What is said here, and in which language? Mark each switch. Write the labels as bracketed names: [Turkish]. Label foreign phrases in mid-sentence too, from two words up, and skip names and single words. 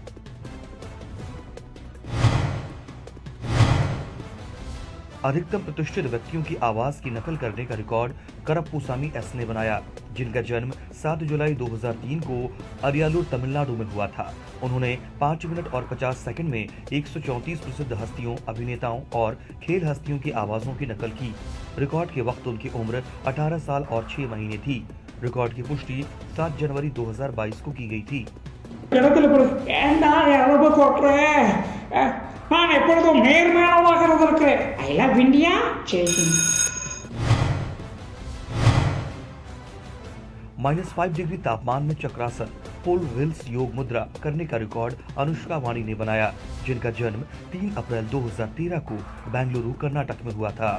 [Hindi] अधिकतम प्रतिष्ठित व्यक्तियों की आवाज की नकल करने का रिकॉर्ड करप्पुसामी एस ने बनाया, जिनका जन्म 7 जुलाई 2003 को अरियालूर तमिलनाडु में हुआ था। उन्होंने 5 मिनट और 50 सेकंड में 134 प्रसिद्ध हस्तियों, अभिनेताओं और खेल हस्तियों की आवाजों की नकल की। रिकॉर्ड के वक्त उनकी उम्र 18 साल और 6 महीने थी। रिकॉर्ड की पुष्टि 7 जनवरी 2022 को की गई थी। [Tamil] நான் எப்பொழுதும் நேர்மையானவனாக இருந்திருக்கிறேன். [English] I love India. [Hindi] जय हिंद. -5 डिग्री तापमान में चक्रासन पुल विल्स योग मुद्रा करने का रिकॉर्ड अनुष्का वाणी ने बनाया, जिनका जन्म 3 अप्रैल 2013 को बेंगलुरु कर्नाटक में हुआ था।